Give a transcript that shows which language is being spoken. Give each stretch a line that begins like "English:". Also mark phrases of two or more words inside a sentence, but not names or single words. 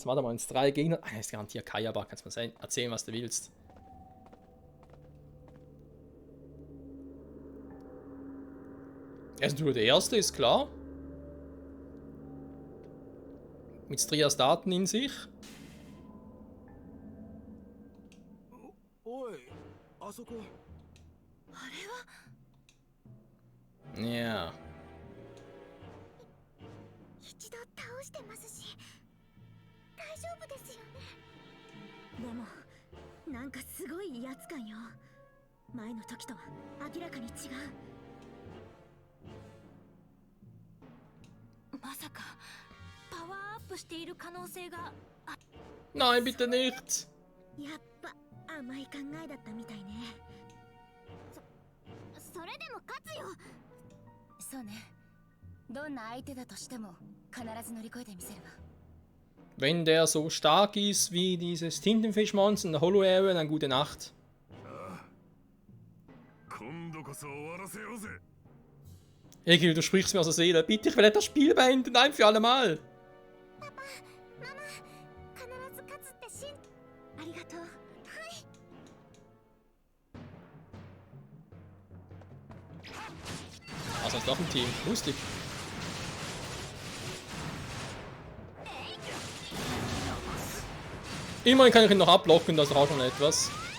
German: Warte mal, ins 3 Gegner. Ah, das ist garantiert Kayaba. Kannst du mal erzählen, was du willst. Also der erste ist klar. Mit Strias Daten in sich.
Japanese: おい、あそこ。あれは
German: Ja.
Japanese: 一度倒してますし大丈夫ですよね。でもなんかすごい威圧感よ。前の時とは明らかに違う。まさかパワーアップしている可能性が。
German: Nein, bitte nicht.
Japanese: やっぱ甘い考えだったみたいね。それでも勝つよ。そうね。どんな相手だとしても必ず乗り越えてみせるわ。
German: Wenn der so stark ist wie dieses Tintenfischmonster in der Holo-Area, dann gute Nacht. Egil, du sprichst mir aus der Seele. Bitte, ich will das Spiel beenden, ein für alle Mal. Papa, Mama,
Japanese: 必ず勝つってありがとう。はい。
German: Also ist doch ein Team. Lustig. Immerhin kann ich ihn noch ablocken, das ist auch schon etwas.